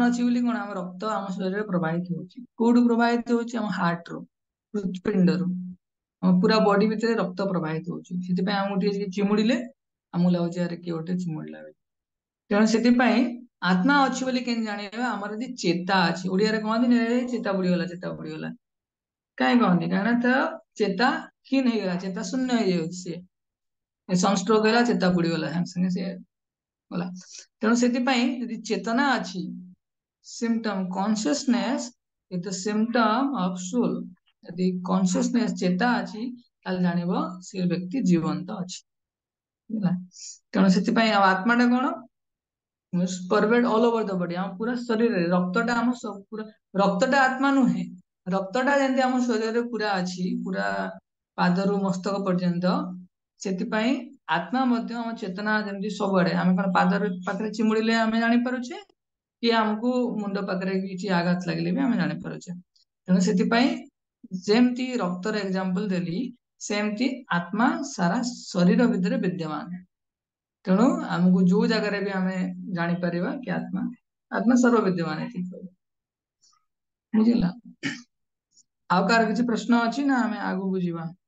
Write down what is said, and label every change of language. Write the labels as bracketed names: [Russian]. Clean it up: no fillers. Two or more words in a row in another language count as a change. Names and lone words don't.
[Odia] ଅଛି ବୋଲି କଣ ଆମ ରକ୍ତ ଆମ ଶରୀରରେ ପ୍ରବାହିତ ହଉଛି କୋଉଠୁ ପ୍ରବାହିତ ହଉଛି ଆମ ହାର୍ଟ ରୁ ହୃତ୍ପିଣ୍ଡରୁ ଆମ ପୁରା ବଡି ଭିତରେ ରକ୍ତ ପ୍ରବାହିତ ହଉଛି ସେଥିପାଇଁ ଆମକୁ ଟିକେ ଚିମୁଡିଲେ ଆମକୁ ଲାଗୁଛି ଆରେ କିଏ ଗୋଟେ ଚିମୁଡିଲା ତେଣୁ ସେଥିପାଇଁ ଆତ୍ମା ଅଛି ବୋଲି କେମିତି ଜାଣିବା ଆମର ଯଦି ଚେତା ଅଛି ଓଡିଆରେ କହନ୍ତି ଚେତା ବୁଡିଗଲା କାହିଁ କହନ୍ତି କାହିଁକିନା ତ ଚେତା କ୍ଷୀଣ ହେଇଗଲା ଚେତା ଶୂନ୍ୟ ହେଇଯାଉଛି ସିଏ ସନଷ୍ଟ୍ରୋକ ହେଲା ଚେତା ବୁଡିଗଲା ସାଙ୍ଗେ ସାଙ୍ଗେ ସିଏ ଗଲା ତେଣୁ ସେଥିପାଇଁ ଯଦି ଚେତନା ଅଛି [English] symptom consciousness is the symptom of soul [Odia] ଯଦି consciousness ଚେତା ଅଛି ତାହେଲେ ଜାଣିବ ସେ ବ୍ୟକ୍ତି ଜୀବନ୍ତ ଅଛି ହେଲା ତେଣୁ ସେଥିପାଇଁ ଆଉ ଆତ୍ମାଟା କଣ [English] pervaded all over the body [Odia] ଆମ ପୁରା ଶରୀରରେ ରକ୍ତଟା ଆମ ପୁରା ରକ୍ତଟା ଆତ୍ମା ନୁହେଁ ରକ୍ତଟା ଯେମିତି ଆମ ଶରୀରରେ ପୁରା ଅଛି ପୁରା ପାଦରୁ ମସ୍ତକ ପର୍ଯ୍ୟନ୍ତ ସେଥିପାଇଁ ଆତ୍ମା ମଧ୍ୟ ଆମ ଚେତନା ଯେମିତି ସବୁଆଡେ ଆମେ କଣ ପାଖରେ ଚିମୁଡିଲେ ଆମେ ଜାଣିପାରୁଛେ କି ଆମକୁ ମୁଣ୍ଡ ପାଖରେ କିଛି ଆଘାତ ଲାଗିଲେ ବି ଆମେ ଜାଣିପାରୁଛେ ତେଣୁ ସେଥିପାଇଁ ଯେମିତି ରକ୍ତର ଏକ୍ସାମ୍ପଲ ଦେଲି ସେମିତି ଆତ୍ମା ସାରା ଶରୀର ଭିତରେ ବିଦ୍ୟମାନ ତେଣୁ ଆମକୁ ଯୋଉ ଜାଗାରେ ବି ଆମେ ଜାଣିପାରିବା କି ଆତ୍ମା ଆତ୍ମା ସର୍ବ ବିଦ୍ୟମାନ ଠିକ ବୁଝିଲା ଆଉ କାହାର କିଛି ପ୍ରଶ୍ନ ଅଛି ନା ଆମେ ଆଗକୁ ଯିବା